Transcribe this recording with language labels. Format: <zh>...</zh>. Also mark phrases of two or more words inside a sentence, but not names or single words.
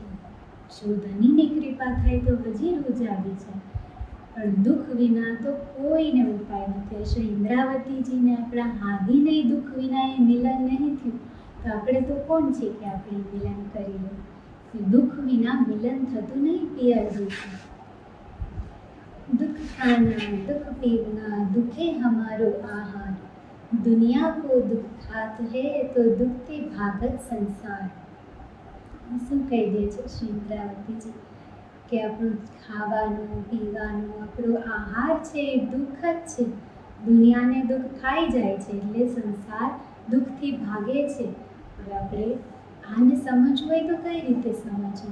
<gu>જો ધનીની કૃપા થાય તો હજી રોજ આવી જાય, પણ દુઃખ વિના તો કોઈને ઉપાય નથી. શ્રી ઇન્દ્રાવતીજીને આપણા હાદીને દુઃખ વિના એ મિલન નહીં થયું, તો આપણે તો કોણ છે કે આપણે મિલન કરી લે? દુઃખ વિના મિલન થતું નહીં. પિયર દુઃખ</gu> <hi>दुख खाना दुख पीना दुखे हमारो आहार, दुनिया को दुख खात है तो दुखते भागत संसार.</hi> <gu>શું કહી દે છે શ્રી ઇન્દ્રાવતીજી કે આપણું ખાવાનું પીવાનું આપણો આહાર છે એ દુઃખ જ છે. દુનિયાને દુઃખ ખાઈ જાય છે એટલે સંસાર દુઃખથી ભાગે છે. હવે આપણે આને સમજવું હોય તો કઈ રીતે સમજવું?</gu>